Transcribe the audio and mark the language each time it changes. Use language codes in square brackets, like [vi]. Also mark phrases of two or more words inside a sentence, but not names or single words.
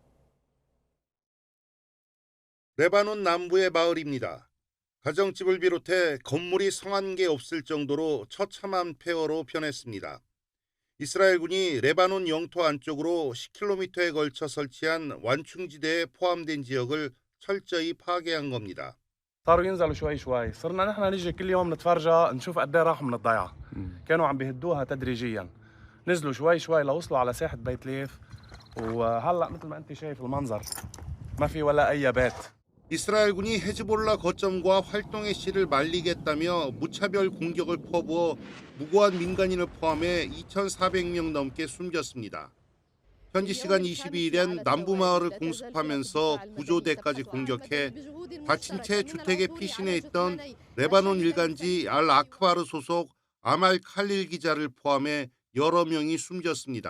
[ko] 레바논 남부의 마을입니다. 가정집을 비롯해 건물이 성한 개 없을 정도로 처참한 폐허로 변했습니다. 이스라엘군이 레바논 영토 안쪽으로 10km에 걸쳐 설치한 완충지대에 포함된 지역을 철저히 파괴한 겁니다. [ar] صاروا ينزلوا شوي شوي صرنا نحن نيجي كل يوم نتفرجها نشوف قد ايه راحوا من الضيعه كانوا عم بيهدوها تدريجيا نزلوا شوي شوي لوصلوا على ساحه بيت ليف وهلا مثل ما انت شايف المنظر ما في ولا اي بيت. [ko] 이스라엘군이 헤즈볼라 거점과 활동의 씨를 말리겠다며 무차별 공격을 퍼부어 무고한 민간인을 포함해 2,400명 넘게 숨졌습니다. 현지 시간 22일엔 남부 마을을 공습하면서 구조대까지 공격해 다친 채 주택에 피신해 있던 레바논 일간지 알 아크바르 소속 아말 칼릴 기자를 포함해 여러 명이 숨졌습니다.